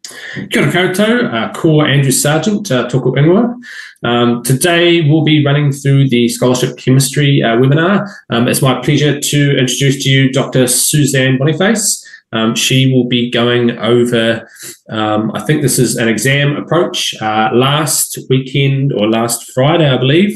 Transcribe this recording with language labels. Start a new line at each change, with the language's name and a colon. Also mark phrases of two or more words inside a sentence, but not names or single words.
Māori: Kia ora koutou, ko Andrew Sargent, tōku ingoa.
English: Today we'll be running through the Scholarship Chemistry webinar. It's my pleasure to introduce to you Dr. Suzanne Boniface. She will be going over, I think this is an exam approach, last weekend or last Friday, I believe.